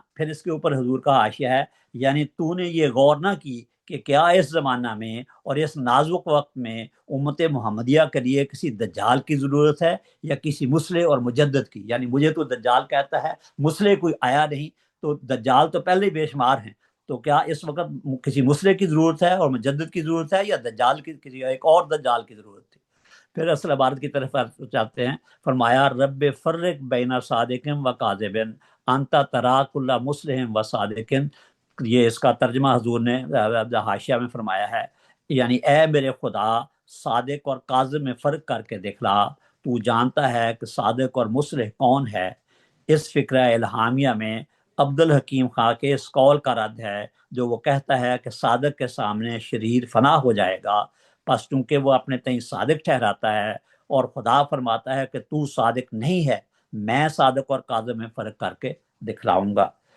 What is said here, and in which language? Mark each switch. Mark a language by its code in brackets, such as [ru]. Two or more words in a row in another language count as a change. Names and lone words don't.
[ur] پھر اس کے اوپر حضور کا حاشیہ ہے، یعنی تو نے یہ غور نہ کی کہ کیا اس زمانہ میں اور اس نازک وقت میں امت محمدیہ کے لیے کسی دجال کی ضرورت ہے یا کسی مصلح اور مجدد کی؟ یعنی مجھے تو دجال کہتا ہے، مصلح کوئی آیا نہیں، تو دجال تو پہلے ہی بے شمار ہیں، تو کیا اس وقت کسی مصلح کی ضرورت ہے اور مجدد کی ضرورت ہے یا دجال کی، کسی ایک اور دجال کی ضرورت تھی؟ پھر اصل عبارت کی طرف چاہتے ہیں، فرمایا [ar] رب فرق بین صادق و کاذب انت ترا کل مصلح و صادق۔ [ur] یہ اس کا ترجمہ حضور نے حاشیہ میں فرمایا ہے، یعنی اے میرے خدا صادق اور کاذب میں فرق کر کے دکھلا، تو جانتا ہے کہ صادق اور مصلح کون ہے۔ اس فکرہ الہامیہ میں عبدالحکیم خان کے اس قول کا رد ہے جو وہ کہتا ہے کہ صادق کے سامنے شریر فنا ہو جائے گا، پس چونکہ وہ اپنے تئیں صادق ٹھہراتا ہے اور خدا فرماتا ہے کہ تو صادق نہیں ہے، میں صادق اور کاذب میں فرق کر کے دکھلاؤں گا۔